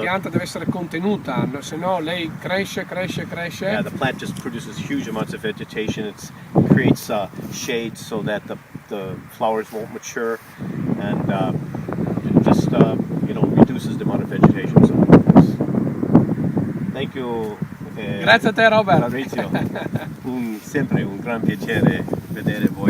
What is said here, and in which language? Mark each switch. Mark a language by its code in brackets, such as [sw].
[it] pianta deve essere contenuta, se no lei cresce. [en] Yeah, the plant just produces huge amounts of vegetation. It creates shade so that the flowers won't mature, and just reduces the amount of vegetation. So, thank you. [it] Grazie a te Robert. Fabrizio. Sempre un gran piacere vedere voi.